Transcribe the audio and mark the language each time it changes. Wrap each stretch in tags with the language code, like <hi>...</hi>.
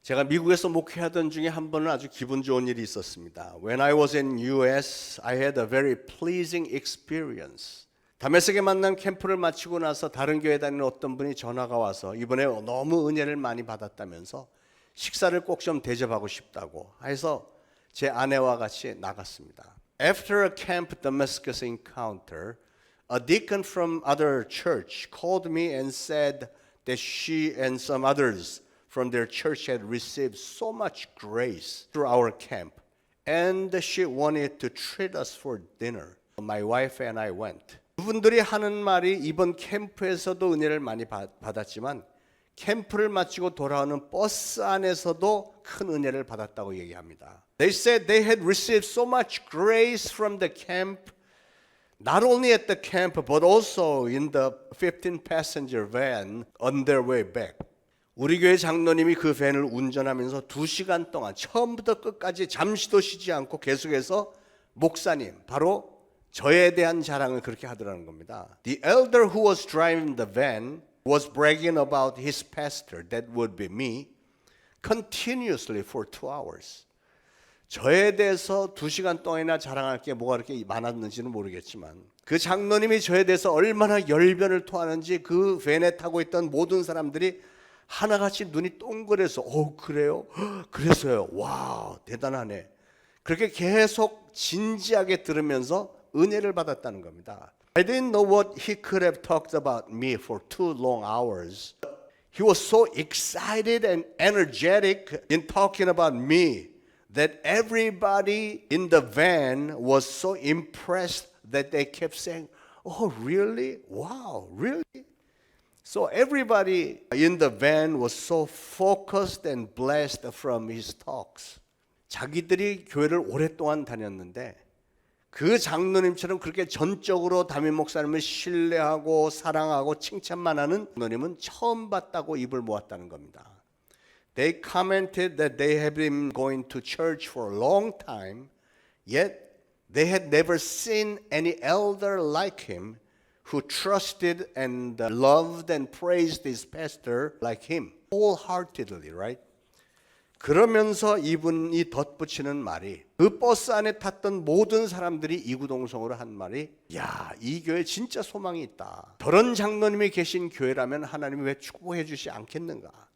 <ko>제가 미국에서 목회하던 중에 한 번은 아주 기분 좋은 일이 있었습니다.</ko> <en>When I was in US, I had a very pleasing experience.</en> <ko>다메섹에 만난 캠프를 마치고 나서 다른 교회 다니는 어떤 분이 전화가 와서 이번에 너무 은혜를 많이 받았다면서 식사를 꼭 좀 대접하고 싶다고 해서 제 아내와 같이 나갔습니다.</ko> <en>After a Camp Damascus encounter, a deacon from other church called me and said that she and some others from their church had received so much grace through our camp, and she wanted to treat us for dinner. My wife and I went.</en> <ko>그분들이 하는 말이 이번 캠프에서도 은혜를 많이 받았지만 캠프를 마치고 돌아오는 버스 안에서도 큰 은혜를 받았다고 얘기합니다.</ko> <en>They said they had received so much grace from the camp, not only at the camp but also in the 15-passenger van on their way back.</en> <ko>우리 교회 장로님이 그 밴을 운전하면서 2시간 동안 처음부터 끝까지 잠시도 쉬지 않고 계속해서 목사님, 바로 저에 대한 자랑을 그렇게 하더라는 겁니다.</ko> <en>The elder who was driving the van was bragging about his pastor, that would be me, continuously for 2 hours.</en> <ko>저에 대해서 2시간 동안이나 자랑할 게 뭐가 그렇게 많았는지는 모르겠지만 그 장로님이 저에 대해서 얼마나 열변을 토하는지 그 밴에 타고 있던 모든 사람들이 하나같이 눈이 동그래서 그래요? 그래서요. 와, 대단하네. 그렇게 계속 진지하게 들으면서 은혜를 받았다는 겁니다.</ko> <en>I didn't know what he could have talked about me for 2 long hours. He was so excited and energetic in talking about me that everybody in the van was so impressed that they kept saying, "Oh, really? Wow, really?" So everybody in the van was so focused and blessed from his talks.</en> <ko>자기들이 교회를 오랫동안 다녔는데 그 장로님처럼 그렇게 전적으로 담임 목사님을 신뢰하고 사랑하고 칭찬만 하는 장로님은 처음 봤다고 입을 모았다는 겁니다.</ko> <en>They commented that they had been going to church for a long time, yet they had never seen any elder like him who trusted and loved and praised his pastor like him, wholeheartedly, right?</en> <ko>그러면서 이분이 덧붙이는 말이 그 버스 안에 탔던 모든 사람들이 이구동성으로 한 말이 야, 이 교회 진짜 소망이 있다. 저런 장로님이 계신 교회라면 하나님이 왜 축복해 주시 않겠는가?</ko>